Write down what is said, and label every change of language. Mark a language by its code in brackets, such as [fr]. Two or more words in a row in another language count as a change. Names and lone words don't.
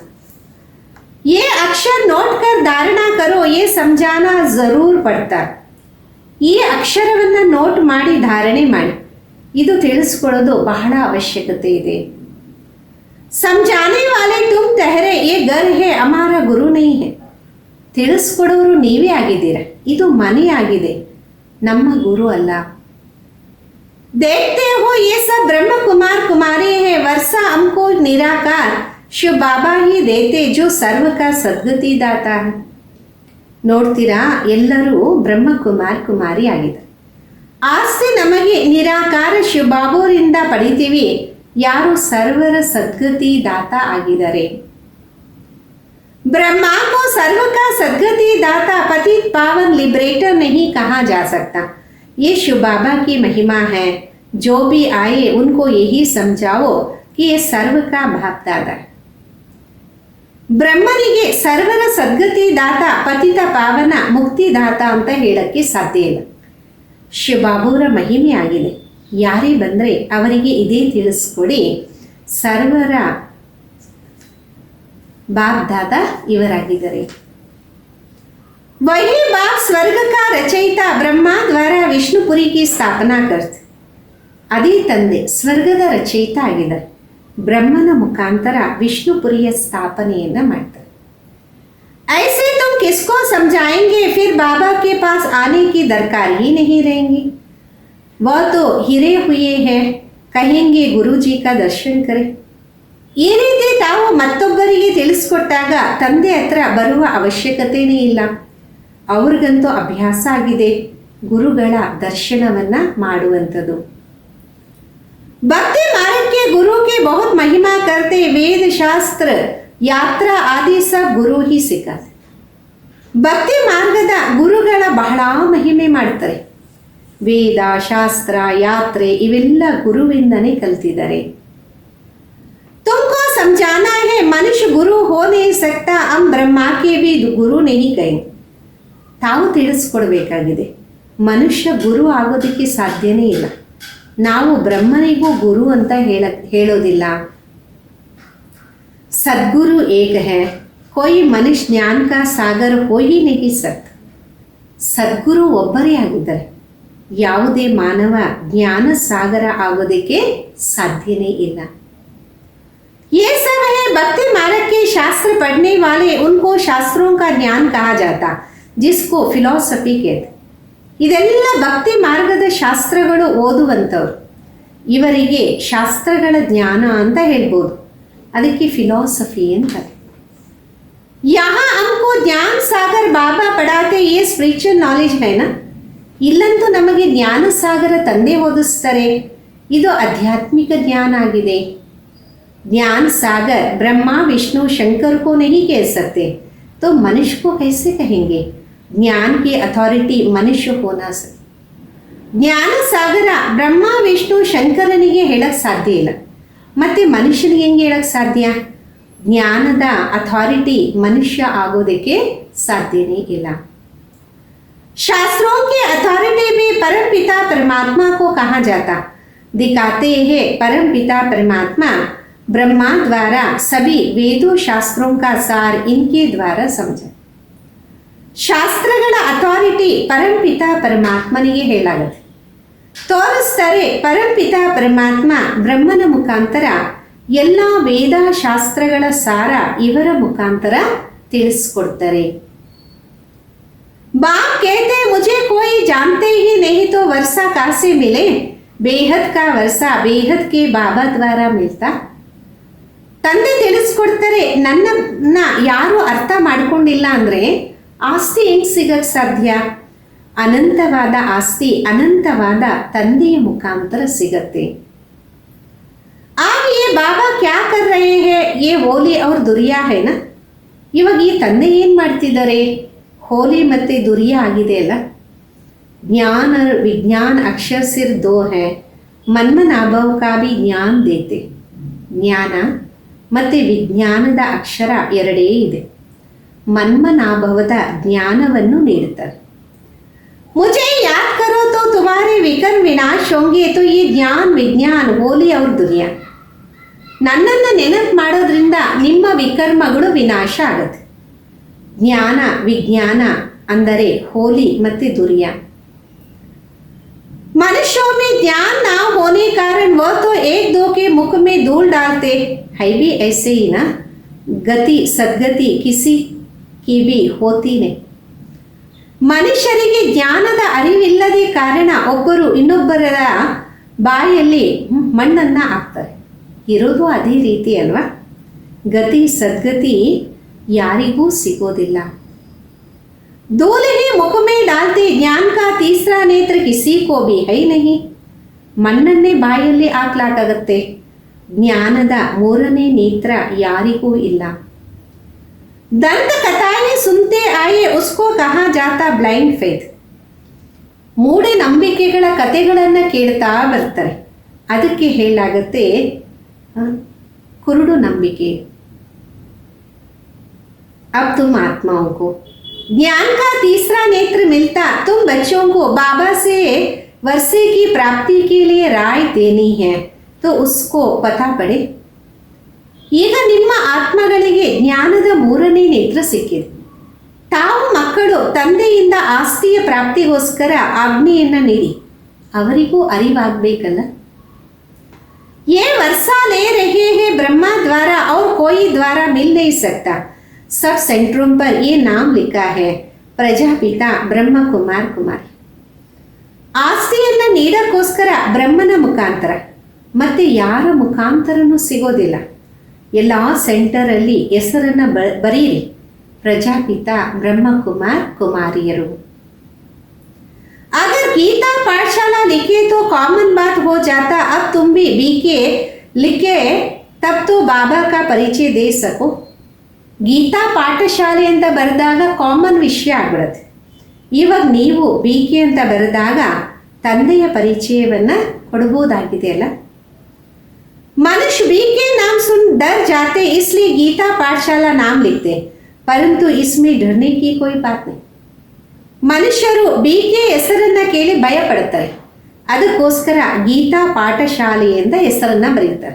[hi] ये अक्षर नोट कर धारणा करो, ये समझाना जरूर पड़ता. [kn] ಈ ಅಕ್ಷರವನ್ನು ನೋಟ್ ಮಾಡಿ ಧಾರಣೆ ಮಾಡಿ, ಇದು ತಿಳಿಸ್ಕೊಳ್ಳೋದು ಬಹಳ ಅವಶ್ಯಕತೆ ಇದೆ. [hi] समझाने वाले तुम ठहरे, ये घर है हमारा गुरु नहीं है. [kn] ತಿಳಿಸ್ಕೊಡೋರು ನೀವೇ ಆಗಿದ್ದೀರ, ಇದು ಮನೆ ಆಗಿದೆ, ನಮ್ಮ ಗುರು ಅಲ್ಲ. [hi] देखते हो ये सब ब्रह्म कुमार कुमारी है, वर्षा हमको निराकार शिव बाबा ही देते जो सर्व का सद्गति दाता है. [kn] ನೋಡ್ತೀರಾ, ಎಲ್ಲರೂ ಬ್ರಹ್ಮಕುಮಾರ್ ಕುಮಾರಿ ಆಗಿದ್ದಾರೆ. ಆಸ್ತಿ ನಮಗೆ ನಿರಾಕಾರ ಶಿವ ಬಾಬೋರಿಂದ ಪಡಿತೀವಿ, ಯಾರು ಸರ್ವರ ಸದ್ಗತಿ ದಾತ ಆಗಿದ್ದಾರೆ. [hi] ब्रह्मा को सर्व का सद्गति दाता पतित पावन लिबरेटर नहीं कहा जा सकता. ये शिव बाबा की महिमा है. जो भी आए उनको यही समझाओ कि ये सर्व का बाप दादा. [kn] ಬ್ರಹ್ಮನಿಗೆ ಸರ್ವರ ಸದ್ಗತಿ ದಾತ, ಪತಿತ ಪಾವನ, ಮುಕ್ತಿದಾತ ಅಂತ ಹೇಳಕ್ಕೆ ಸಾಧ್ಯ ಇಲ್ಲ. ಶಿವಬಾಬುರ ಮಹಿಮೆ ಆಗಿದೆ. ಯಾರೇ ಬಂದರೆ ಅವರಿಗೆ ಇದೇ ತಿಳಿಸ್ಕೊಡಿ, ಸರ್ವರ ಬಾಪ್ ದಾದ ಇವರಾಗಿದ್ದಾರೆ. [hi] वही बाप स्वर्ग का रचयिता ब्रह्मा द्वारा विष्णुपुरी की स्थापना करते. [kn] ಅದೇ ತಂದೆ ಸ್ವರ್ಗದ ರಚಯಿತ ಆಗಿದ್ದಾರೆ, ಬ್ರಹ್ಮನ ಮುಖಾಂತರ ವಿಷ್ಣುಪುರಿಯ ಸ್ಥಾಪನೆಯನ್ನ ಮಾಡ್ತಾರೆ. [hi] ऐसे तुम किसको समझाएंगे, फिर बाबा के पास आने की दरकार ही नहीं रहेंगी. वह तो हिरे हुए हैं, कहेंगे गुरुजी का दर्शन करें. [kn] ಈ ರೀತಿ ತಾವು ಮತ್ತೊಬ್ಬರಿಗೆ ತಿಳಿಸ್ಕೊಟ್ಟಾಗ ತಂದೆ ಹತ್ರ ಬರುವ ಅವಶ್ಯಕತೆನೇ ಇಲ್ಲ. ಅವ್ರಿಗಂತೂ ಅಭ್ಯಾಸ ಆಗಿದೆ ಗುರುಗಳ ದರ್ಶನವನ್ನ ಮಾಡುವಂಥದ್ದು. [hi] भक्ति मार्ग के गुरु के बहुत महिमा करते, वेद शास्त्र यात्रा आदि सब गुरु ही सिखाते. [kn] ಭಕ್ತಿ ಮಾರ್ಗದ ಗುರುಗಳ ಬಹಳ ಮಹಿಮೆ ಮಾಡ್ತಾರೆ. ವೇದ, ಶಾಸ್ತ್ರ, ಯಾತ್ರೆ ಇವೆಲ್ಲ ಗುರುವಿಂದನೇ ಕಲ್ತಿದ್ದಾರೆ. [hi] तुमको समझाना है मनुष्य गुरु हो नहीं सकता, हम ब्रह्मा के भी गुरु नहीं कहें. [kn] ತಾವು ತಿಳಿಸ್ಕೊಡ್ಬೇಕಾಗಿದೆ, ಮನುಷ್ಯ ಗುರು ಆಗೋದಕ್ಕೆ ಸಾಧ್ಯನೇ ಇಲ್ಲ. ನಾವು ಬ್ರಹ್ಮನಿಗೂ ಗುರು ಅಂತ ಹೇಳೋದಿಲ್ಲ. [hi] सद्गुरु एक है, कोई मनुष्य ज्ञान का सागर हो ही नहीं सकता. [kn] ಸದ್ಗುರು ಒಬ್ಬರೇ ಆಗಿದ್ದಾರೆ. ಯಾವುದೇ ಮಾನವ ಜ್ಞಾನ ಸಾಗರ ಆಗೋದಕ್ಕೆ ಸಾಧ್ಯನೇ ಇಲ್ಲ. [hi] ये सब है भक्ति मार्ग के शास्त्र पढ़ने वाले, उनको शास्त्रों का ज्ञान कहा जाता, जिसको ಫಿಲಾಸಫಿ कहते. [kn] ಇದೆಲ್ಲ ಭಕ್ತಿ ಮಾರ್ಗದ ಶಾಸ್ತ್ರಗಳು ಓದುವಂಥವ್ರು, ಇವರಿಗೆ ಶಾಸ್ತ್ರಗಳ ಜ್ಞಾನ ಅಂತ ಹೇಳ್ಬೋದು. ಅದಕ್ಕೆ ಫಿಲಾಸಫಿ ಅಂತಾರೆ. [hi] यहाँ हमको ज्ञान सागर बाबा पढ़ाते, ये [en] spiritual knowledge [hi] है ना. [kn] ಇಲ್ಲಂತೂ ನಮಗೆ ಜ್ಞಾನ ಸಾಗರ ತಂದೆ ಓದಿಸ್ತಾರೆ, ಇದು ಆಧ್ಯಾತ್ಮಿಕ ಜ್ಞಾನ ಆಗಿದೆ. [hi] ज्ञान सागर ब्रह्मा विष्णु शंकर को नहीं कह सकते, तो मनुष्य को कैसे कहेंगे? ज्ञान की अथॉरिटी मनुष्य होना सकते. [kn] ಜ್ಞಾನ ಸಾಗರ ಬ್ರಹ್ಮ ವಿಷ್ಣು ಶಂಕರನಿಗೆ ಹೇಳಕ್ಕೆ ಸಾಧ್ಯ ಇಲ್ಲ, ಮತ್ತು ಮನುಷ್ಯನಿಗೆ ಹೆಂಗೆ ಹೇಳಕ್ಕೆ ಸಾಧ್ಯ? ಜ್ಞಾನದ ಅಥಾರಿಟಿ ಮನುಷ್ಯ ಆಗೋದಕ್ಕೆ ಸಾಧ್ಯನೇ ಇಲ್ಲ. [hi] शास्त्रों की अथॉरिटी भी परम पिता परमात्मा को कहा जाता, दिखाते हैं परम पिता परमात्मा ब्रह्मा द्वारा सभी वेदों शास्त्रों का सार इनके द्वारा समझा. [kn] ಶಾಸ್ತ್ರಗಳ ಅಥಾರಿಟಿ ಪರಂಪಿತ ಪರಮಾತ್ಮನಿಗೆ ಹೇಳಾಗುತ್ತೆ, ತೋರಿಸ್ತಾರೆ. ಪರಂಪಿತ ಪರಮಾತ್ಮ ಬ್ರಹ್ಮನ ಮುಖಾಂತರ ಎಲ್ಲ ವೇದ ಶಾಸ್ತ್ರಗಳ ಸಾರ ಇವರ ಮುಖಾಂತರ ತಿಳಿಸ್ಕೊಡ್ತಾರೆ. [hi] बाप कहते मुझे कोई जानते ही नहीं तो वर्षा कहाँ से मिले, बेहद का वर्षा बेहद के बाबा द्वारा मिलता. [kn] ತಂದೆ ತಿಳಿಸ್ಕೊಡ್ತಾರೆ, ನನ್ನನ್ನ ಯಾರು ಅರ್ಥ ಮಾಡ್ಕೊಂಡಿಲ್ಲ ಅಂದರೆ ಆಸ್ತಿ ಹೆಂಗೆ ಸಿಗಕ್ಕೆ ಸಾಧ್ಯ? ಅನಂತವಾದ ಆಸ್ತಿ ಅನಂತವಾದ ತಂದೆಯ ಮುಖಾಂತರ ಸಿಗತ್ತೆ. [hi] ಆಗ ये बाबा क्या कर रहे हैं, ये होली और दुरिया है ना. [kn] ಇವಾಗ ಈ ತಂದೆ ಏನು ಮಾಡ್ತಿದ್ದಾರೆ? ಹೋಲಿ ಮತ್ತು ದುರಿಯಾ ಆಗಿದೆ ಅಲ್ಲ. [hi] ज्ञान विज्ञान अक्षर सिर्फ दो है, मन्मनाभव का भी ज्ञान देते. [kn] ಜ್ಞಾನ ಮತ್ತು ವಿಜ್ಞಾನದ ಅಕ್ಷರ ಎರಡೇ ಇದೆ. ಮನ್ಮನಾಭವದ ಜ್ಞಾನವನ್ನು ನೀಡುತ್ತಾರೆ. [hi] ಮುझे याद करो तो तुम्हारे विकर्म विनाश होंगे, तो ये ज्ञान विज्ञान होली और दुरिया. [kn] ನನ್ನನ್ನು ನೆನಪು ಮಾಡೋದ್ರಿಂದ ನಿಮ್ಮ ವಿಕರ್ಮಗಳು ವಿನಾಶ ಆಗುತ್ತೆ. ಜ್ಞಾನ ವಿಜ್ಞಾನ ಅಂದರೆ ಹೋಲಿ ಮತ್ತು ದುರಿಯಾ. [hi] मनुष्यों में ज्ञान ना होने कारण वह तो एक दो के मुख में धूल डालते है भी ऐसे ही ना. गति सद्गति किसी की भी होती नहीं. [kn] ಮನುಷ್ಯರಿಗೆ ಜ್ಞಾನದ ಅರಿವಿಲ್ಲದೆ ಕಾರಣ ಒಬ್ಬರು ಇನ್ನೊಬ್ಬರ ಬಾಯಲ್ಲಿ ಮಣ್ಣನ್ನು ಹಾಕ್ತಾರೆ. ಇರೋದು ಅದೇ ರೀತಿ ಅಲ್ವಾ. ಗತಿ ಸದ್ಗತಿ ಯಾರಿಗೂ ಸಿಗೋದಿಲ್ಲ. [hi] धूल ही मुख में डालते, ज्ञान का तीसरा नेत्र किसी को भी है नहीं. [kn] ಮಣ್ಣನ್ನೇ ಬಾಯಲ್ಲಿ ಹಾಕ್ಲಾಕಾಗತ್ತೆ, ಜ್ಞಾನದ ಮೂರನೇ ನೇತ್ರ ಯಾರಿಗೂ ಇಲ್ಲ. [hi] दंत कथाये सुनते आये उसको कहा जाता [en] blind faith. [kn] ಮೂಢನಂಬಿಕೆಗಳ ಕಥೆಗಳನ್ನು ಕೇಳ್ತಾ ಬರ್ತಾರೆ, ಅದಕ್ಕೆ ಹೇಳಾಗತ್ತೆ ಕುರುಡು ನಂಬಿಕೆ. [hi] अब तुम आत्माओं को ज्ञान का तीसरा नेत्र मिलता, तुम बच्चों को बाबा से वर्षे की प्राप्ति के लिए राय देनी है, तो उसको पता पड़े. [kn] ಈಗ ನಿಮ್ಮ ಆತ್ಮಗಳಿಗೆ ಜ್ಞಾನದ ಮೂರನೇ ನೇತ್ರ ಸಿಕ್ಕಿದೆ. ತಾವು ಮಕ್ಕಳು ತಂದೆಯಿಂದ ಆಸ್ತಿಯ ಪ್ರಾಪ್ತಿಗೋಸ್ಕರ ಆಜ್ಞೆಯನ್ನು ನೀಡಿ, ಅವರಿಗೂ ಅರಿವಾಗಬೇಕಲ್ಲ. [hi] ये वर्षा ले रहे हैं ब्रह्मा द्वारा और कोई द्वारा मिल नहीं सकता. सब सेंटरों पर ये नाम लिखा है, ಪ್ರಜಾಪಿತ ಬ್ರಹ್ಮ ಕುಮಾರ್ ಕುಮಾರಿ. [kn] ಆಸ್ತಿಯನ್ನು ನೀಡೋಕ್ಕೋಸ್ಕರ ಬ್ರಹ್ಮನ ಮುಖಾಂತರ ಮತ್ತು ಯಾರ ಮುಖಾಂತರನೂ ಸಿಗೋದಿಲ್ಲ. ಎಲ್ಲ ಸೆಂಟರಲ್ಲಿ ಹೆಸರನ್ನು ಬರೀರಿ, ಪ್ರಜಾಪಿತ ಬ್ರಹ್ಮ ಕುಮಾರ್ ಕುಮಾರಿಯರು. [hi] अगर गीता पाठशाला लिखे तो कॉमन बात हो जाता, अब तुम भी बीके लिखे तब तो बाबा का परिचय दे सको. [kn] ಗೀತಾ ಪಾಠಶಾಲೆ ಅಂತ ಬರೆದಾಗ ಕಾಮನ್ ವಿಷಯ ಆಗ್ಬಿಡುತ್ತೆ. ಇವಾಗ ನೀವು ಬಿ ಕೆ ಅಂತ ಬರೆದಾಗ ತಂದೆಯ ಪರಿಚಯವನ್ನು ಕೊಡಬಹುದಾಗಿದೆ ಅಲ್ಲ. [hi] मनुष्य बी के नाम सुन डर जाते, इसलिए गीता पाठशाला नाम लिखते, परंतु इसमें डरने की कोई बात नहीं. [kn] ಮನುಷ್ಯರು ಬಿ ಕೆ ಹೆಸರನ್ನ ಕೇಳಿ ಭಯ ಪಡುತ್ತಾರೆ, ಅದಕ್ಕೋಸ್ಕರ ಗೀತಾ ಪಾಠಶಾಲೆ ಎಂದ ಹೆಸರನ್ನ ಬರೀತಾರೆ.